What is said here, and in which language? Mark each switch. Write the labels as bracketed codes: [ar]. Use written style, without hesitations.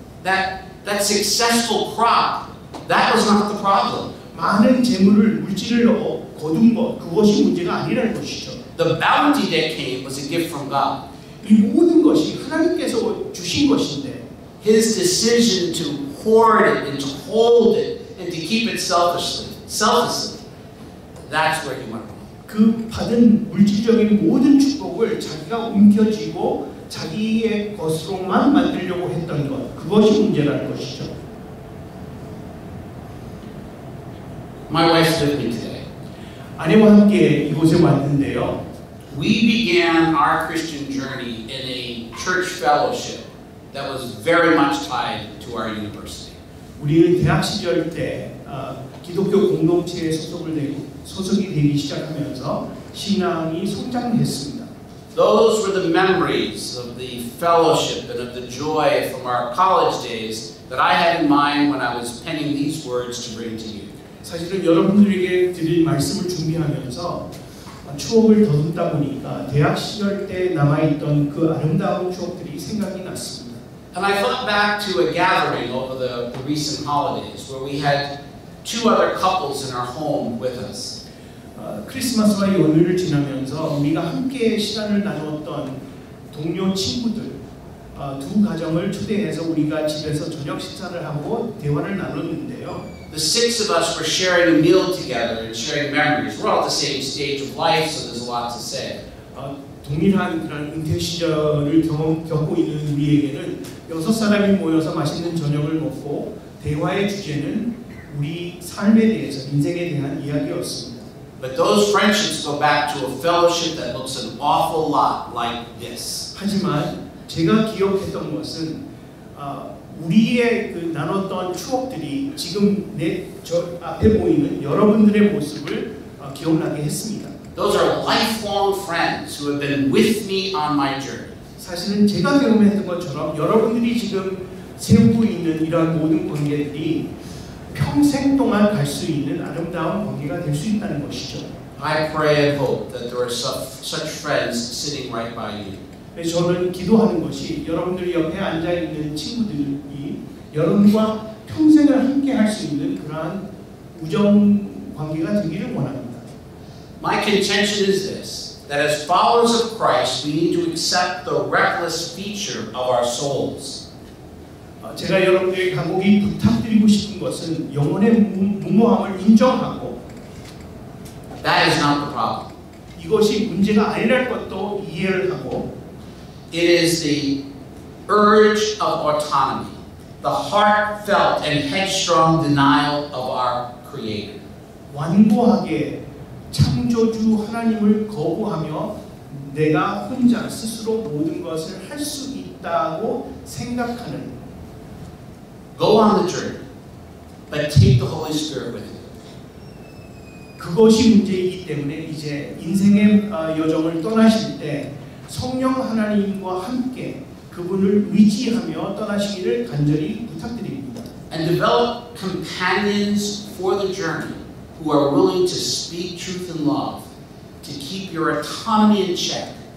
[en] That successful crop, that was not the problem. [ko] 많은 재물을 물질을 거둔 것 그것이 문제가 아니라는 것이죠. [en] The bounty that came was a gift from God. [ko] 이 모든 것이 하나님께서 주신 것인데 [en] his decision to hoard it and to hold it and to keep it selfishly, that's where he went wrong. [ko] 그 받은 물질적인 모든 축복을 자기가 움켜쥐고 자기의 것으로만 만들려고 했던 것, 그것이 문제라는 것이죠. [en] My wife's with me today. [ko] 아내와 함께 이곳에 왔는데요. [en] We began our Christian journey in a church fellowship that was very much tied to our university. [ko] 우리는 대학 시절 때 기독교 공동체에 소속이 되기 시작하면서 신앙이 성장했습니다. [en] Those were the memories of the fellowship and of the joy from our college days that I had in mind when I was penning these words to bring to you. [ko] 사실은 여러분들에게 드릴 말씀을 준비하면서 추억을 더듬다 보니까 대학 시절 때 남아있던 그 아름다운 추억들이 생각이 났습니다. [en] And I thought back to a gathering over the recent holidays where we had two other couples in our home with us. [ko] 크리스마스와 연휴를 지나면서 우리가 함께 시간을 나누었던 동료 친구들 두 가정을 초대해서 우리가 집에서 저녁 식사를 하고 대화를 나눴는데요. [en] The six of us were sharing a meal together and sharing memories. We're all at the same stage of life, so there's a lot to say. [ko] 동일한 그런 은퇴 시절을 겪고 있는 우리에게는 6사람이 모여서 맛있는 저녁을 먹고 대화의 주제는 우리 삶에 대해서, 인생에 대한 이야기였습니다. [en] But those friendships go back to a fellowship that looks an awful lot like this. [ko] 하지만 제가 기억했던 것은 우리의 그 나눴던 추억들이 지금 저 앞에 보이는 여러분들의 모습을 기억나게 했습니다. [en] Those are lifelong friends who have been with me on my journey. [ko] 사실은 제가 경험했던 것처럼 여러분들이 지금 세우고 있는 이러한 모든 관계들이 평생 동안 갈 수 있는 아름다운 관계가 될 수 있다는 것이죠. [en] I pray and hope that there are such friends sitting right by you. [ko] 저는 기도하는 것이 여러분들 옆에 앉아 있는 친구들이 여러분과 평생을 함께 할 수 있는 그러한 우정 관계가 되기를 원합니다. [en] My contention is this, that as followers of Christ, we need to accept the reckless feature of our souls. [ko] 제가 여러분들에게 간곡히 부탁드리고 싶은 것은 영혼의 무모함을 인정하고 [en] That is not the problem. [ko] 이것이 문제가 아니랄 것도 이해를 하고 [en] It is the urge of autonomy, the heartfelt and headstrong denial of our Creator. [ko] 완고하게 창조주 하나님을 거부하며 내가 혼자 스스로 모든 것을 할 수 있다고 생각하는 [en] Go on the journey, but take the Holy Spirit with you. [ko] 그것이 문제이기 때문에 이제 인생의 여정을 떠나실 때 성령 하나님과 함께 그분을 의지하며 떠나시기를 간절히 부탁드립니다. [en] And develop companions for the journey who are willing to speak truth in love, to keep your autonomy in check.